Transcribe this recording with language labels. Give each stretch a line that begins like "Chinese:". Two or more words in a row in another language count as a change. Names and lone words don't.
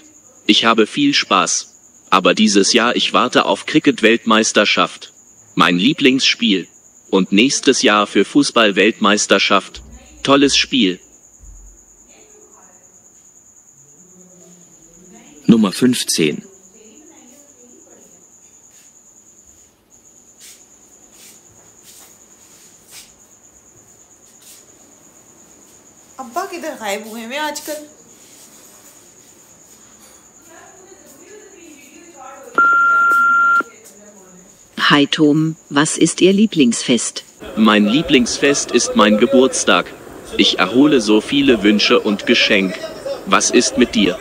German: Ich habe viel Spaß. Aber dieses Jahr ich warte auf Cricket-Weltmeisterschaft. Mein Lieblingsspiel. Und nächstes Jahr für Fußball-Weltmeisterschaft. Tolles Spiel. Nummer 15.
Urdu: ابا کدھر غائب ہوئے ہیں آج کل?
German: Hi Tom, was ist Ihr Lieblingsfest? Mein Lieblingsfest ist mein Geburtstag. Ich erhole so viele Wünsche und Geschenk. Was ist mit dir?